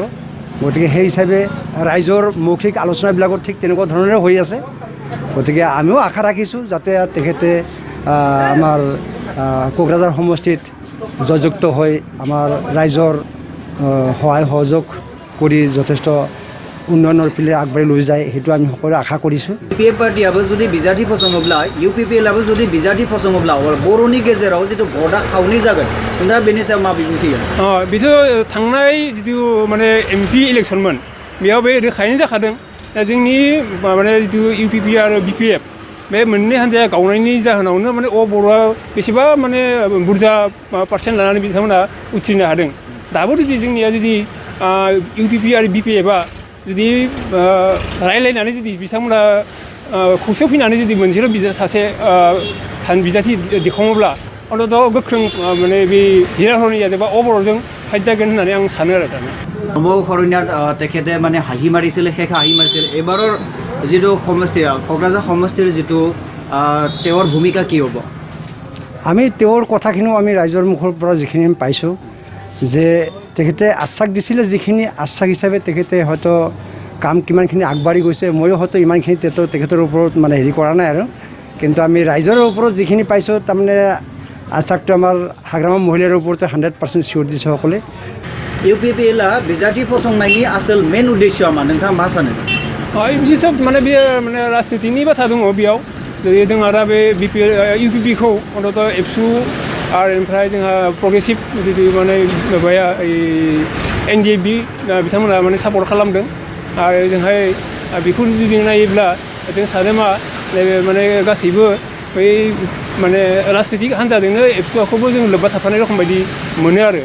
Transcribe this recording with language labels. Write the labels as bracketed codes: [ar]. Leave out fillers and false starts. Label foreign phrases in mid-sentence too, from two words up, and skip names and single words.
[as] গতিকে সেই হিচাপে ৰাইজৰ মৌখিক আলোচনাবিলাকত ঠিক তেনেকুৱা ধৰণৰে হৈ আছে। গতিকে আমিও আশা ৰাখিছোঁ যাতে তেখেতে আমাৰ কোকৰাঝাৰ সমষ্টিত জয়যুক্ত হৈ আমাৰ ৰাইজৰ সহায় সহযোগ কৰি যথেষ্ট উন্নয়নৰ পিলে আগবাঢ়ি লৈ যায় সেইটো আমি সকলোৱে আশা কৰিছোঁ। [brx] BPF पार्टियाबो जुदि बिजाथि फसङोब्ला UPPLआबो जुदि बिजाथि फसङोब्ला बर'नि गेजेराव जितु गदा खावनै जागोन नोंथाङा बेनि सायाव मा बिबुंथि होगोन? बेथ' थांनाय जितु माने MP इलेक्सनमोन बेयाव बे रोखायैनो जाखादों। दा जोंनि माने जितु UPP आरो BPF बे मोननै हान्जाया गावनायनि जाहोनावनो माने अबर'आ बेसेबा माने बुरजा पार्सेन्ट लानानै बिथांमोना उथ्रिनो हादों। दाबो जुदि जोंनिया जुदि UPP आरो BPFआ जुदि रायलायनानै जुदि बिथांमोना खौसेयाव फैनानै जुदि मोनसेल' सासे बिजाथि दिखाङोब्ला अन्तत गोख्रों माने बे हिरा हरनिया एबा अबर'जों फाइट जागोन होननानै आं सानो आरो दानो। [as] নৱ শৰণীয়াত তেখেতে মানে হাঁহি মাৰিছিলে শেষ হাঁহি মাৰিছিল। এবাৰৰ যিটো সমষ্টি কোকৰাঝাৰ সমষ্টিৰ যিটো তেওঁৰ ভূমিকা কি হ'ব? আমি তেওঁৰ কথাখিনিও আমি ৰাইজৰ মুখৰ পৰা যিখিনি আমি পাইছোঁ যে তেখেতে আশ্বাস দিছিলে যিখিনি আশ্বাস হিচাপে তেখেতে হয়তো কাম কিমানখিনি আগবাঢ়ি গৈছে ময়ো হয়তো ইমানখিনি তেখেতৰ ওপৰত মানে হেৰি কৰা নাই আৰু। কিন্তু আমি ৰাইজৰ ওপৰত যিখিনি পাইছোঁ তাৰমানে আশ্বাসটো আমাৰ হাগ্ৰামা মহিলাৰ ওপৰতে 100% চিয়'ৰ দিছে সকলোৱে। [brx] UPPLआ बिजाथि फसंनायनि आसोल मेन उद्देश्यआ मा नोंथाङा मा सानो? बिदि सब माने बे माने राजनितिनि बाथ्रा दङ बेयाव। जेरै जोंहा दा बे UPPखौ अन्तत एबसु आरो ओमफ्राय जोंहा प्रग्रेसिभ जितु माने माबाया NDFB बिथांमोना माने सापर्ट खालामदों आरो जोंहाय बेखौ जुदि नायोब्ला जों सानो मा माने गासैबो बै माने राजनितिक हान्जाजोंनो एबसुखौबो जों लोब्बा थाफानाय रखम बायदि मोनो आरो।